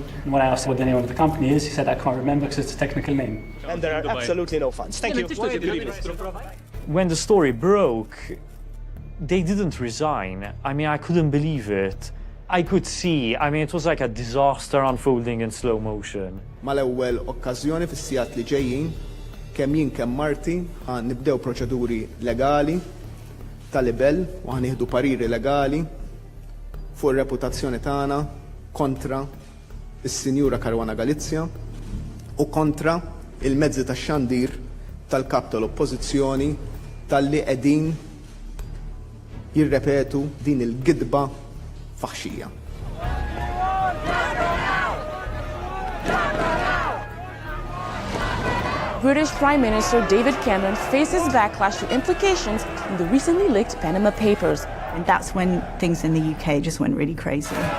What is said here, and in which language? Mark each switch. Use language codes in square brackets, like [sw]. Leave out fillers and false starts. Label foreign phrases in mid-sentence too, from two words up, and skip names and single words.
[en] And when I asked what the name of the company is, he said, I can't remember because it's a technical name. And there are absolutely no funds. Thank you. When the story broke, they didn't resign. I mean, I couldn't believe it. I could see, it was like a disaster unfolding in slow motion. [mt] Mal-ewwel okkażjoni fis-sigħat li ġejjin kemm jien kemm Marti ħan nibdew proċeduri legali tal-libel u ħanieħdu pariri legali fuq ir-reputazzjoni tagħna kontra is-Sinjura Caruana Galizia u kontra il-mezzi tax-xandir tal-kap tal-Oppożizzjoni talli qegħdin jirrepetu din il-gidba faħxija. [en] British Prime Minister David Cameron faces backlash for implications in the recently leaked Panama Papers. And that's when things in the UK just went really crazy.